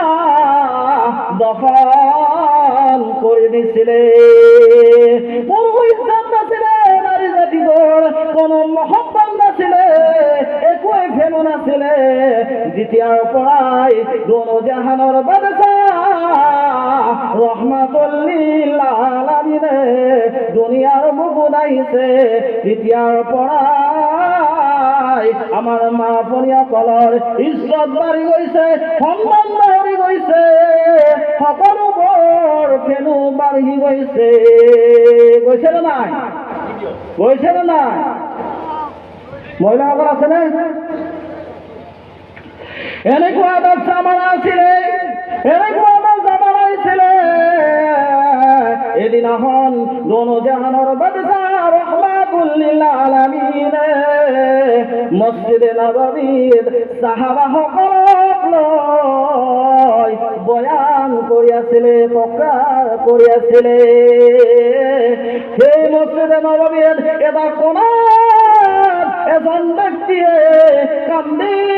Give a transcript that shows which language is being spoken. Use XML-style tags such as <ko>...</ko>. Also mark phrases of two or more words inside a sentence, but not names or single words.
<as>দফন কৰি দিছিলে কোনো ইজ্জত নাছিলে নারী জাতিটোৰ কোনো মহব্বত নাছিলে একোৱে ভেলু নাছিলে যেতিয়াৰ পৰাই দোনো জাহানৰ বাদশা রাহমাতুল লিল আলামিনে দুনিয়ার বুকুত আহিছে তেতিয়াৰ পৰাই আমাৰ মা পরিয়াকলৰ ইজ্জত বাঢ়ি গৈছে সন্মান বাঢ়ি গৈছে সকলোবোৰ ভেলু বাঢ়ি গৈছে নে নাই মহিলাসকল আছেনে এনেকুৱা এটা জামানা আছিলে এদিনাখন দোনো জাহানৰ বাদশা রাহমাতুল লিল আলামিনে মসজিদে নববীত সাহাবাসকলক লৈ বয়ান কৰি আছিলে প্ৰকাশ কৰি আছিলে সেই মসজিদে নববীত এটা কোণাত এজন ব্যক্তিয়ে কান্দি</as>